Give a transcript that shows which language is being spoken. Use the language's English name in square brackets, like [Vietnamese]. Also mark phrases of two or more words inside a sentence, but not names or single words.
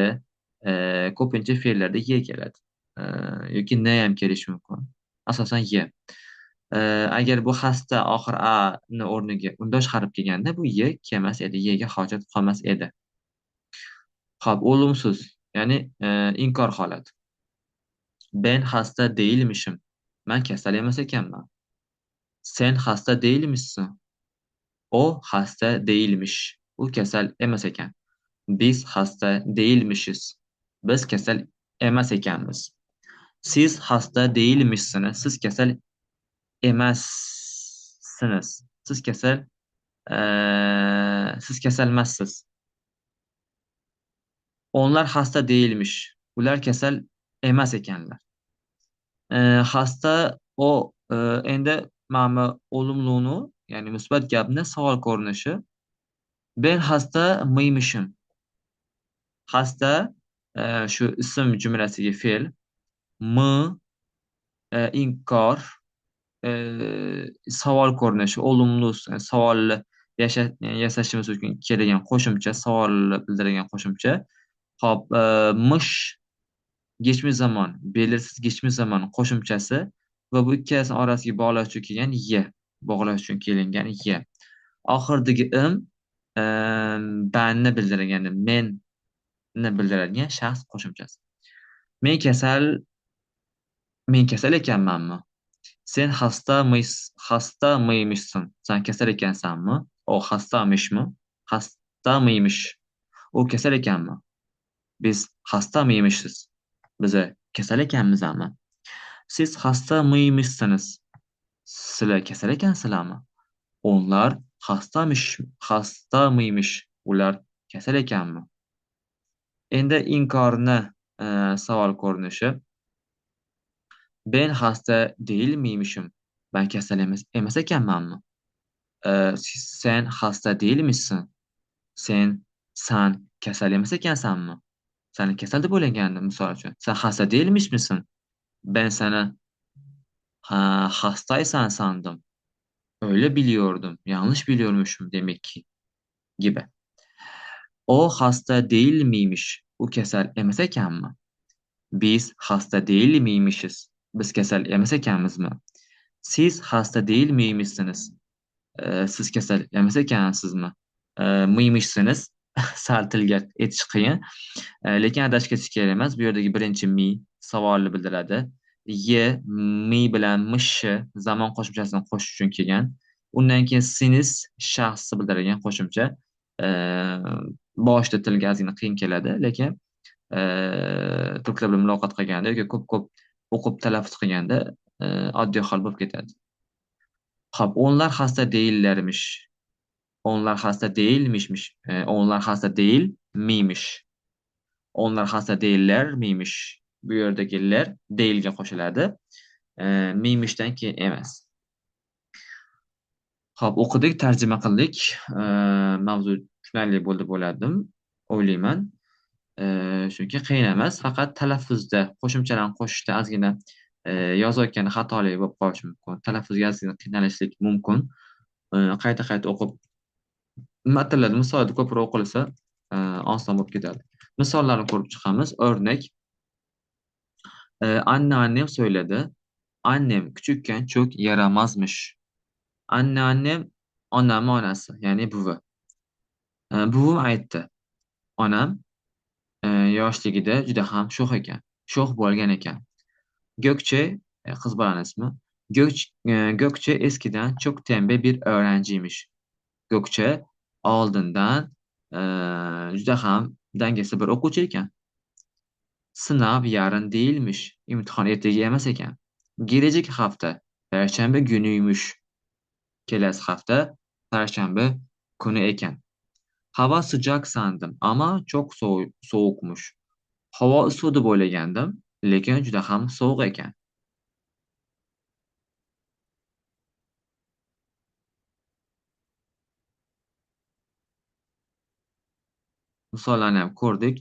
[Uzbek] Ko'pincha fe'llarda ye keladi. Yoki n ham kelishi mumkin. Asosan ye. Agar bu xasta oxir a ni o'rniga undosh harf kelganda bu ye kelmas edi. Yega hojat qolmas edi. Xo'p, olumsuz, ya'ni inkor holati. [Turkish] Ben hasta değilmişim. [Uzbek] Ben kasal emas ekanman. [Turkish] Sen hasta değilmişsin. O hasta değilmiş. [Uzbek] U kasal emas ekan. [Turkish] Biz hasta değilmişiz. [Uzbek] Biz kasal emas ekanmiz. [Turkish] Siz hasta değilmişsiniz. [Uzbek] Siz kasal emassiniz. Siz kasal emassiz. [Turkish] Onlar hasta değilmiş. [Uzbek] Ular kasal emas ekanlar. Xasta o endi mana bu olumluğunu ya'ni musbat gapni savol ko'rinishi [Turkish] ben xasta miymişim. [Uzbek] Xasta shu ism jumlasiga fe'l mi inkor savol ko'rinishi olumlu savolni yasashimiz uchun keladigan qo'shimcha savolni bildiradigan qo'shimcha. Hop, mish [Turkish] geçmiş zaman, belirsiz geçmiş zaman [Uzbek] qo'shimchasi va bu ikkalasi orasiga bog'lash uchun kelgan ye, bog'lash uchun kelingan ye. Oxiridagi e, banni bildirgan, menni bildiradigan shaxs qo'shimchasi. Men kasal, men kasal ekanmanmi? [Turkish] Sen hasta mıymışsın? [Uzbek] Sen kasal ekansanmi? [Turkish] O hastamışmı? Hasta mıymış? [Uzbek] O kasal ekanmi? [Turkish] Biz hasta mıymışız? [Uzbek] Bize kasal ekanmizmi? [Turkish] Siz hasta mıymışsınız? [Uzbek] Sizlar kasal ekansizlarmi? [Turkish] Onlar hasta mıymış? [Uzbek] Ular kasal ekanmi? Endi inkorni savol ko'rinishi. [Turkish] Ben hasta değil miymişim? [Uzbek] Ben kasal emas ekanmanmi? [Turkish] Sen hasta değil misin? [Uzbek] Sen kasal emas ekansanmi? Seni kasal deb o'ylagandim misol uchun. [Turkish] Sen hasta değilmiş misin? Ben seni hastaysan sandım. Öyle biliyordum. Yanlış biliyormuşum demek ki gibi. O hasta değil miymiş? [Uzbek] U kasal emas ekanmi? [Turkish] Biz hasta değil miymişiz? [Uzbek] Biz kasal emas ekanmizmi? [Turkish] Siz hasta değil miymişsiniz? [Uzbek] Siz kasal emas ekansizmi? Miymişsiniz? Sal tilga aytish qiyin. Lekin adashgacha kerak emas. Bu yerdagi birinchi mi savolni bildiradi. Ye mi bilan mishi zamon qo'shimchasini qo'shish uchun kelgan. Undan keyin sinis shaxsni bildiradigan qo'shimcha. Boshida tilga ozgina qiyin keladi, lekin turklar bilan muloqot qilganda yoki ko'p-ko'p o'qib talaffuz qilganda oddiy hol bo'lib ketadi. Xo'p, [Turkish] onlar hasta değillermiş. Onlar hasta değilmişmiş. Onlar hasta değil miymiş? Onlar hasta değiller miymiş? [Uzbek] Bu yerdagilar değilga qo'shiladi. Miymishdan keyin emas. Xo'p, o'qidik, tarjima qildik. Mavzu tushunarli bo'ldi deb o'yladim, o'ylayman. Chunki qiyin emas, faqat talaffuzda qo'shimchalarni qo'shishda ozgina yozayotganda xatolik bo'lib qolishi mumkin. Talaffuzga ozgina qiynalishlik mumkin. Qayta-qayta o'qib matnlarni misolida ko'proq o'qilsa, oson bo'lib ketadi. Misollarni ko'rib chiqamiz. [Turkish] Örnek. Anneannem söyledi. Annem küçükken çok yaramazmış. [Uzbek] Anneannem onamni onasi, ya'ni buvi. Buvim aytdi. Onam yoshligida juda ham sho'x ekan. Sho'x bo'lgan ekan. Gökçe, kız bolanın ismi. [Turkish] Gökçe eskiden çok tembel bir öğrenciymiş. [Uzbek] Gökçe oldindan juda ham dangasa bir o'quvchi ekan. [Turkish] Sınav yarın değilmiş. [Uzbek] İmtihon ertaga emas ekan. [Turkish] Gelecek hafta Perşembe günüymüş. [Uzbek] Kelasi hafta parshanba kuni ekan. [Turkish] Hava sıcak sandım ama çok soğukmuş. [Uzbek] Havo isuv deb o'ylagandim, lekin juda ham sovuq ekan. Misollarni ham ko'rdik.